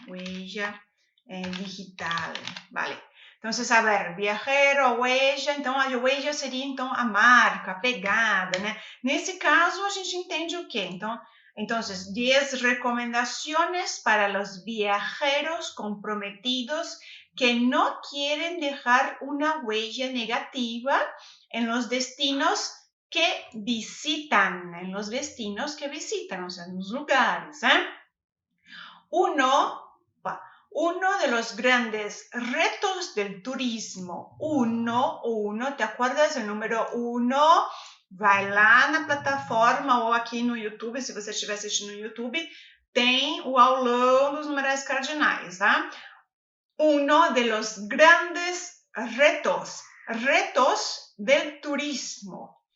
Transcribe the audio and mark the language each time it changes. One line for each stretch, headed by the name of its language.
Spanish: Huella digital. Vale.
Portuguese: Então,
Spanish: saber, viajero, huella.
Portuguese: Então, a huella seria, então, a marca, a pegada, né? Nesse caso, a gente entende o quê? Então,
Spanish: 10 recomendaciones para los viajeros comprometidos que no quieren dejar una huella negativa en los destinos que visitan, o sea, en los lugares. Uno de los grandes retos del turismo. ¿Te acuerdas del número 1?
Portuguese: Vai lá na plataforma ou aqui no YouTube, se você estiver assistindo no YouTube, tem o aulão dos numerais cardinais, tá?
Spanish: Uno de los grandes retos del turismo.